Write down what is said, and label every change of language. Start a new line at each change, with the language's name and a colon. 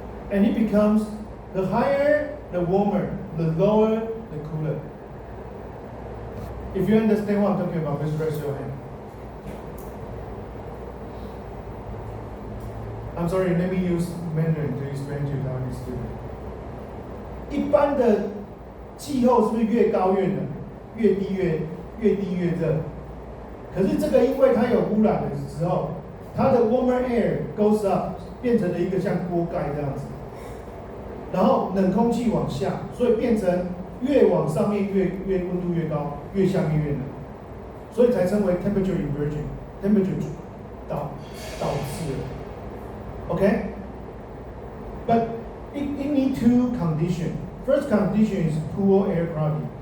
English: And it becomes the higher, the warmer, the lower, the cooler. If you understand what I'm talking about, please raise your hand. I'm sorry, let me use Mandarin to explain to Taiwanese students.
Chinese: 一般的气候是不是越高越冷，越低越热？可是这个因为它有污染的时候，它的
English: warmer air goes up，
Chinese: 变成了一个像锅盖这样子，然后冷空气往下，所以变成越往上面越温度越高，越下面越冷，所以才称为 temperature inversion，temperature 导致了。
English: Okay? But it needs two conditions. First condition is poor air quality.